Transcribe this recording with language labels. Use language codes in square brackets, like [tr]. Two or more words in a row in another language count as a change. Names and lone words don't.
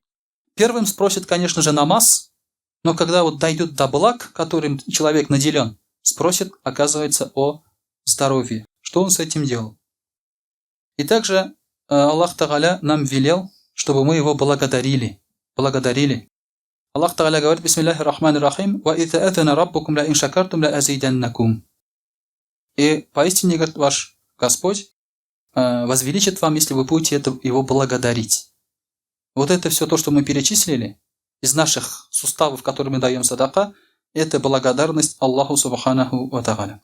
[ru] Первым спросит, конечно же, намаз, но когда вот дойдут до благ, которым человек наделен, спросит, оказывается, о здоровье. Что он с этим делал? И также Аллах Тааля нам велел, чтобы мы его благодарили. Аллах Тааля говорит: [ar] «بسم الله الرحمن الرحيم وإذ تأذن ربكم لئن شكرتم لأزيدنكم». [ru] И поистине, говорит, ваш Господь возвеличит вам, если вы будете его благодарить. Вот это все то, что мы перечислили из наших суставов, которые мы даем садака, это благодарность Аллаху [ar] سبحانه وتعالى.